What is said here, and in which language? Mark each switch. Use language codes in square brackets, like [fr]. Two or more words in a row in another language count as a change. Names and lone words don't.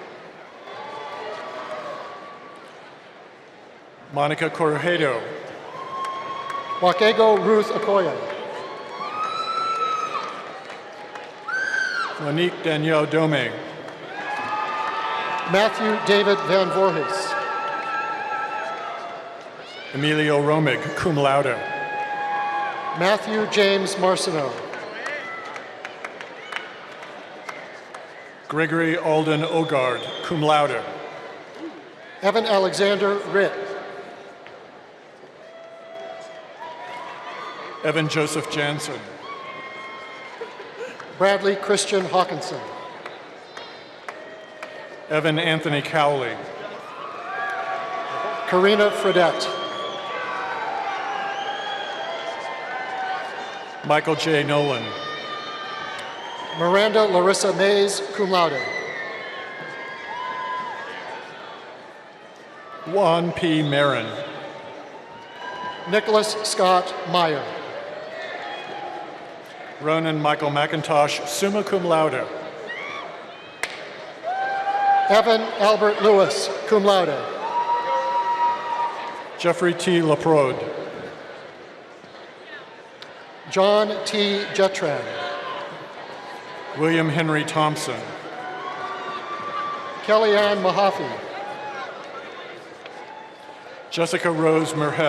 [en] Monica Corredo. Wakego Ruth Okoye. Monique Danielle Dome. Matthew David Van Voorhis. Emilio Romig, [la] cum laude. [en] Matthew James Marcineau. Gregory Alden Ogard, [la] cum laude. [en] Evan Alexander Ritt. Evan Joseph Jansen. Bradley Christian Hawkinson. Evan Anthony Cowley. Karina Fredette. Michael J. Nolan. Miranda Larissa Mays, [la] cum laude. [en] Juan P. Marin. Nicholas Scott Meyer. Ronan Michael McIntosh, [la] summa cum laude. [en] Evan Albert Lewis, [la] cum laude. [en] Jeffrey T. Laprode. John T. Jetran. William Henry Thompson. Kellyanne Mahaffey. Jessica Rose Merheb.